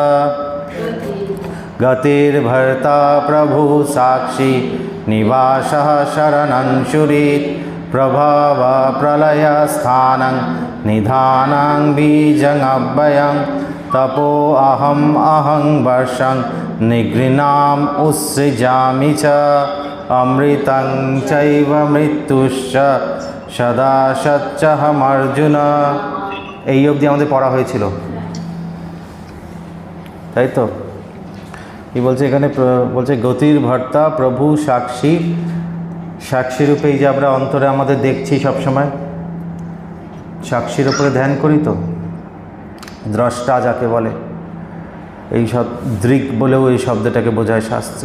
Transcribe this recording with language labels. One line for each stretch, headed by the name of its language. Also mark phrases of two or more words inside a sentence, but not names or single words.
Sanskrit: गतिर्भर्ता प्रभु साक्षी निवासः शरणं शुरीत् प्रभव प्रलय स्थानं निधानं बीजं अव्ययं तपो अहं वर्षं निगृह्णाम् उत्सृजामि च अमृतं चैव मृत्युश्च सदा सच्चहम् अर्जुन।
Bangla: এই অবধি আমাদের পড়া হয়েছিল, তাই তো? কি বলছে এখানে? বলছে
Sanskrit: গতির ভর্তা প্রভু সাক্ষী।
Bangla: সাক্ষী রূপে এই যে আমরা অন্তরে আমাদের দেখছি সবসময়, সাক্ষীর উপরে ধ্যান করি তো, দ্রষ্টা যাকে বলে, এই সব দৃক বলেও এই শব্দটাকে বোঝায় শাস্ত্রে।